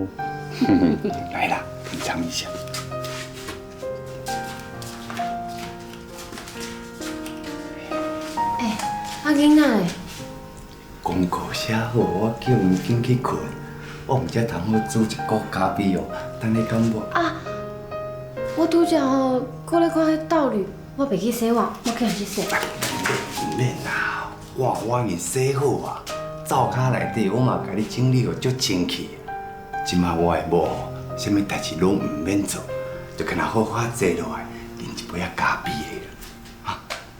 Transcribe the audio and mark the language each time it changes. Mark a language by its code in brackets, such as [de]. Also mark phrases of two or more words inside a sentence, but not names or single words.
[nan] 来啦，品尝一下。阿囡仔诶，功课写好，我叫你紧去困。我毋才通好煮一锅咖啡哦，等你敢无？啊！我拄则吼，搁咧看迄道理，我袂去洗碗，我去人去洗。唔免啦，我已经洗好啊，灶骹内底我嘛甲你整理个足清气。即马我的某吼，啥物代志拢唔免做，就干那好好坐落来，饮一杯咖啡的啦。